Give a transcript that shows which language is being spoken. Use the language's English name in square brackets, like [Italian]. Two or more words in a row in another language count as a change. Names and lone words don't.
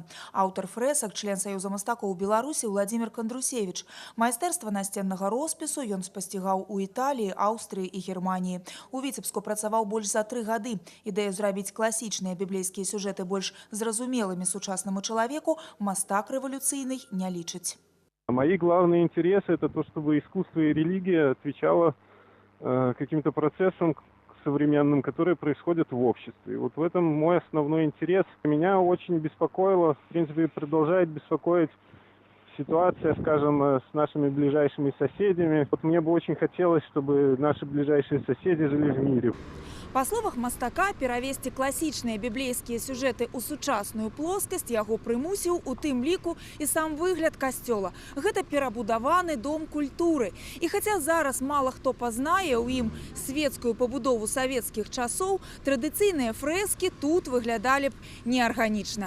[Belarusian] Аўтар фрэсак, член Саюза мастакоў Беларусі Уладзімір Кандрусевіч. Майстэрства насценнага роспісу ён спасцігаў у Італіі, Аўстрыі і Германіі. У Віцебску працаваў больш за 3 гады. Ідэю зрабіць класічныя біблейскія сюжэты больш зразумелымі сучаснаму чалавеку мастак революцийный не лічыць. [Russian] Мои главные интересы – это то, чтобы искусство и религия отвечало каким-то процессам современным, которые происходят в обществе. И вот в этом мой основной интерес. Меня очень беспокоило, в принципе, продолжает беспокоить ситуация, скажем, с нашими ближайшими соседями. Вот мне бы очень хотелось, чтобы наши ближайшие соседи жили в мире. [Belarusian] Па словах мастака, перавесці класічныя біблейскія сюжэты ў сучасную плоскасць яго прымусіў у тым ліку і сам выгляд касцёла. Гэта перабудаваны дом культуры. І хаця зараз мала хто пазнае ў ім светскую пабудову савецкіх часоў, традыцыйныя фрэскі тут выглядалі б неарганічна.